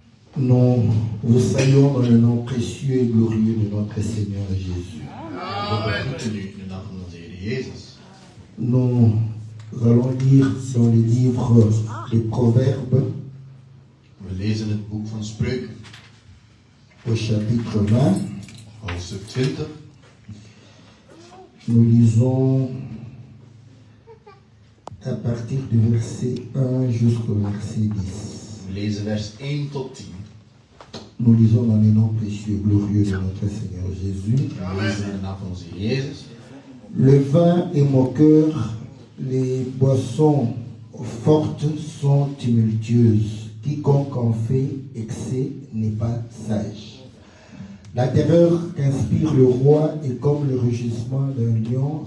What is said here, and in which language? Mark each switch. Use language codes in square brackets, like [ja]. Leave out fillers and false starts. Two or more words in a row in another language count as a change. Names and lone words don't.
[fr] Nous vous saluons dans le nom précieux et glorieux de notre Seigneur Jésus. Nous allons lire dans les livres des Proverbes, [nl] We lezen het boek van Spreuken, [fr] au chapitre 20. [nl] hoofdstuk 20. [fr] Nous lisons à partir du verset 1 jusqu'au verset 10. [nl] We lezen vers 1 tot 10. [fr] Nous lisons dans le nom précieux et glorieux de notre Seigneur Jésus. [nl] We lezen in de naam van onze Heer Jezus. [fr] Le vin est moqueur, les boissons fortes sont tumultueuses. Quiconque en fait excès n'est pas sage. La terreur qu'inspire le roi est comme le rugissement d'un lion.